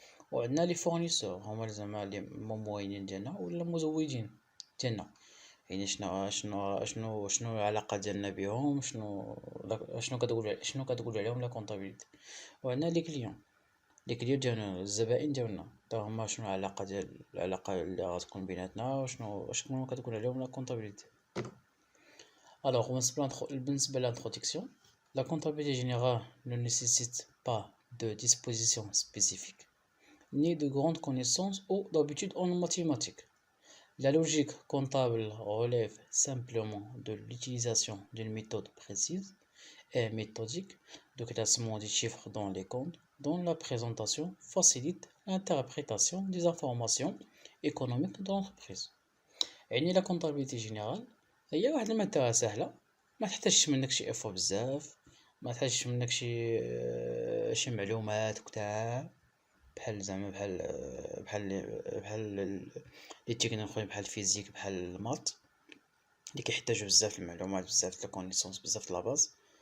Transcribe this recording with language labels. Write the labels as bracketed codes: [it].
[ar] وعندنا لي فورنيسور هما زعما لي موالين ديالنا ولا المزودين ديالنا، يعني شنو العلاقه ديالنا بهم، شنو كتقول عليهم لا كونطابيليتي. وعندنا لي كليون ديالنا الزبائن ديالنا حتى هما شنو العلاقه اللي غتكون بيناتنا، وشنو كتقول عليهم لا كونطابيليتي. [fr] Alors, بالنسبة l'introduction, la comptabilité générale ne nécessite pas de dispositions spécifiques, ni de grandes connaissances ou d'habitudes en mathématiques. La logique comptable relève simplement de l'utilisation d'une méthode précise et méthodique de classement des chiffres dans les comptes, dont la présentation facilite l'interprétation des informations économiques de l'entreprise. [ar] يعني la comptabilité générale هي واحد المادة سهلة، ما تحتاجش منك شي افو بزاف، ما تحتاجش منك شي معلومات كتار بحال زعما بحال لي تكنيك اخرين بحال الفيزيك بحال المات اللي كيحتاجوا بزاف المعلومات بزاف الكونيسونس بزاف لا باز.